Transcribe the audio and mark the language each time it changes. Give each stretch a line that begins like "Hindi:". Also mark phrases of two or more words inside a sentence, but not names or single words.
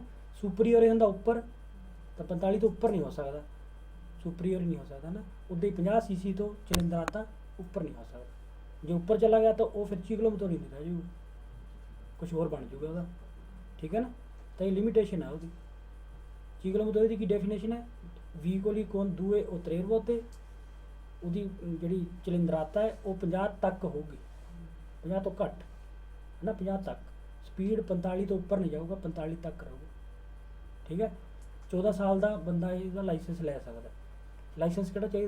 Punjabi: ਸੁਪਰੀਅਰ ਹੁੰਦਾ ਉੱਪਰ, ਤਾਂ 45 ਤੋਂ ਉੱਪਰ ਨਹੀਂ ਹੋ ਸਕਦਾ, ਸੁਪਰੀਅਰ ਨਹੀਂ ਹੋ ਸਕਦਾ ਨਾ। ਉੱਦਾਂ ਹੀ 50 CC ਤੋਂ ਚਲਿੰਦਰਾਤਾ ਉੱਪਰ ਨਹੀਂ ਹੋ ਸਕਦਾ। ਜੇ ਉੱਪਰ ਚਲਾ ਗਿਆ ਤਾਂ ਉਹ ਫਿਰ
Italian: ciclomotori
Punjabi: ਨਹੀਂ ਰਹਿ ਜਾਊਗਾ, ਕੁਛ ਹੋਰ ਬਣ ਜਾਊਗਾ ਉਹਦਾ, ਠੀਕ ਹੈ ਨਾ। ਤਾਂ ਇਹ ਲਿਮਿਟੇਸ਼ਨ ਹੈ ਉਹਦੀ।
Italian: ciclomotori
Punjabi: ਦੀ ਕੀ ਡੈਫੀਨੇਸ਼ਨ ਹੈ?
Italian: ਵਹੀਕਲ con due o tre ruote,
Punjabi: ਉਹਦੀ ਜਿਹੜੀ ਚਲਿੰਦਰਾਤਾ ਹੈ ਉਹ 50 ਤੱਕ ਹੋਊਗੀ, 50 ਤੋਂ ਘੱਟ, ਹੈ ਨਾ, 50 ਤੱਕ। ਸਪੀਡ 45 ਤੋਂ ਉੱਪਰ ਨਹੀਂ ਜਾਊਗਾ, 45 ਤੱਕ ਰਹੂਗਾ, ਠੀਕ ਹੈ। 14 ਸਾਲ ਦਾ ਬੰਦਾ ਇਹਦਾ ਲਾਇਸੈਂਸ ਲੈ ਸਕਦਾ। ਲਾਇਸੈਂਸ ਕਿਹੜਾ ਚਾਹੀਦਾ?